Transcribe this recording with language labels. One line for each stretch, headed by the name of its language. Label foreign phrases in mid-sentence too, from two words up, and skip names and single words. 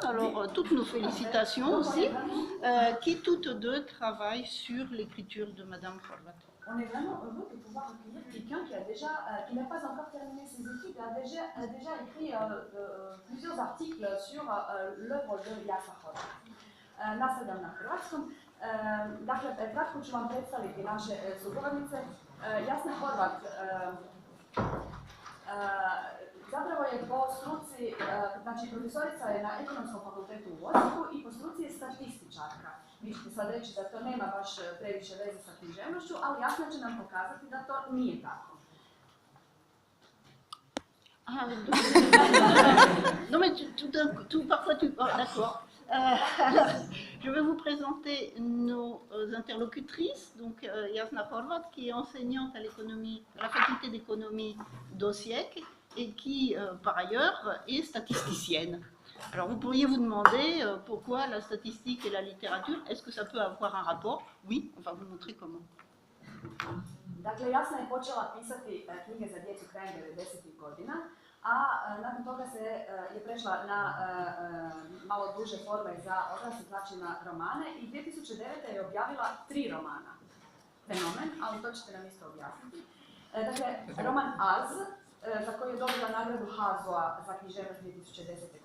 French: Alors, toutes nos félicitations aussi, qui toutes deux travaillent sur l'écriture de Madame Horvat. On est vraiment heureux de pouvoir accueillir quelqu'un qui n'a pas encore terminé ses études, a déjà écrit plusieurs articles sur l'œuvre de Jasna Horvat.
Croatian: Nastavljam na hrvatskom. Dakle, kratko ću vam predstaviti naše sugovornice. Jasna Horvat zapravo je po struci, znači profesorica je na Ekonomskom fakultetu u Osijeku i po struci je statističarka. Vi ćete sad reći da to nema baš previše veze sa književnošću, ali Jasna će nam pokazati da to nije tako.
French: Non mais parfois tu... Oh, d'accord. Alors, je vais vous présenter nos interlocutrices. Donc, Jasna Horvat, qui est enseignante à la faculté d'économie d'Osijek et qui, par ailleurs, est statisticienne. Alors, vous pourriez vous demander pourquoi la statistique et la littérature, est-ce que ça peut avoir un rapport? Oui, on va vous montrer comment.
Croatian: Dakle, Jasna je počela pisati knjige za djecu krajem 90-ih godina, a nakon toga je prešla na malo duže forme za odrasle, znači na romane, i 2009. je objavila 3 romana. Fenomen, ali to ćete nam isto objasniti. Dakle, roman Az, za koji je dobila nagradu HAZO-a za književnost 2010.